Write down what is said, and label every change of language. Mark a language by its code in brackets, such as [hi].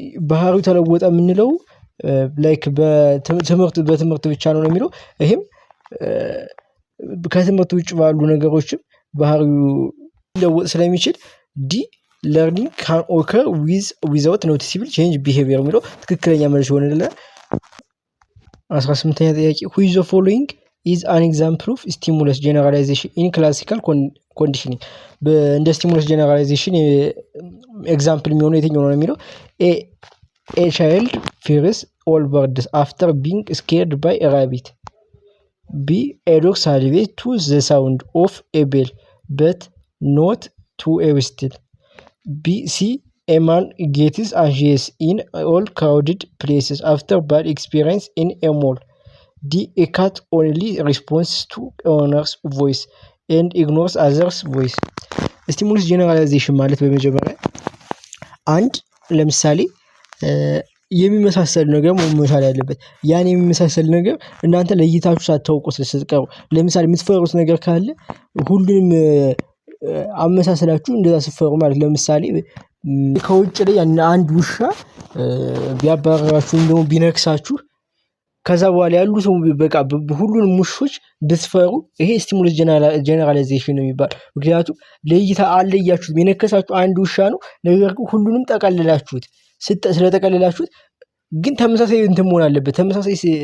[am] ባህሪው ተለወጠ የምንለው ላይክ በትምህርት ብቻ ነው የሚለው። ይሄም ከትምህርት ውጭ ባሉ ነገሮችም ባህሪው ሊለወጥ ስለሚችል ዲ [en] ለርኒንግ ካን ኦከር ዊዛውት ኖቲሲብል ቼንጅ ቢሄቪየር [am] የሚለው ትክክለኛ መልስ ይሆንልናል። 18ኛ ጥያቄ [en] which of the following is an example of stimulus generalization in classical conditioning? [am] እንደ stimulus generalization ኤግዛምፕል የሚሆነው የትኛው ነው የሚለው [en] a child fears all birds after being scared by a rabbit. B a dog salivates to the sound of a bell but not to a whistle. C a man gets anxious in all crowded places after bad experience in a mall. D a cat only responds to owner's voice and ignores others' voice. [am] ስቲሙለስ ጀነራላይዜሽን ማለት በመጀመሪያ አንድ ለምሳሌ የሚመሳሰል ነገር መሆን ያለበት ያን የሚመሳሰል ነገር እናንተ ለይታችሁ ሳታውቁት ስትቀሩ ለምሳሌ የምትፈሩት ነገር ካለ ሁሉንም አመሳሰላችሁ እንደዛ ስትፈሩ ማለት ለምሳሌ ከውጭ ላይ አንድ ውሻ ቢያባራራችሁ እንደው ቢነክሳችሁ ከዛ በኋላ ያሉ ሰው በቃ ሁሉንም ውሾች ብትፈሩ ይሄ ስቲሙለስ ጀነራላይዜሽን ነው የሚባል። ምክንያቱም ለይታ አለያችሁት የነከሳችሁ አንድ ውሻ ነው፣ ነገር ግን ሁሉንም ጠቀልላችሁት ስለጠቀልላችሁት ግን ተመሳሳይ እንትን መሆን አለበት። ተመሳሳይ